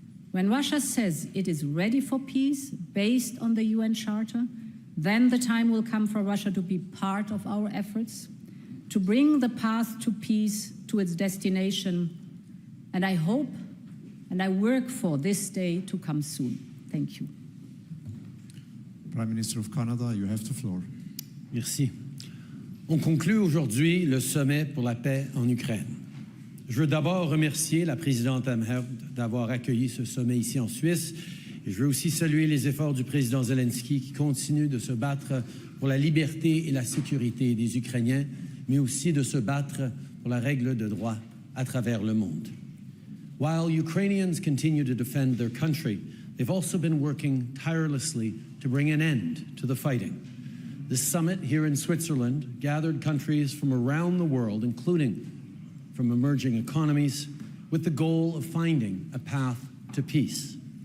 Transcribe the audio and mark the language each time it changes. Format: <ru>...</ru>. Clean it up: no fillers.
<en>When Russia says it is ready for peace based on the UN Charter, then the time will come for Russia to be part of our efforts, to bring the path to peace to its destination. And I hope and I work for this day to come soon. Thank you. Prime Minister of Canada, you have the floor.</en> <fr>Merci. On conclut aujourd'hui le sommet pour la paix en Ukraine. Je veux d'abord remercier la présidente Amherd d'avoir accueilli ce sommet ici en Suisse. Et je veux aussi saluer les efforts du président Zelenskiy qui continue de se battre pour la liberté et la sécurité des Ukrainiens, mais aussi de se battre pour la règle de droit à travers le monde.</fr> <en>While Ukrainians continue to defend their country, they've also been working tirelessly to bring an end to the fighting. This summit here in Switzerland gathered countries from around the world, including from emerging economies, with the goal of finding a path to peace.</en>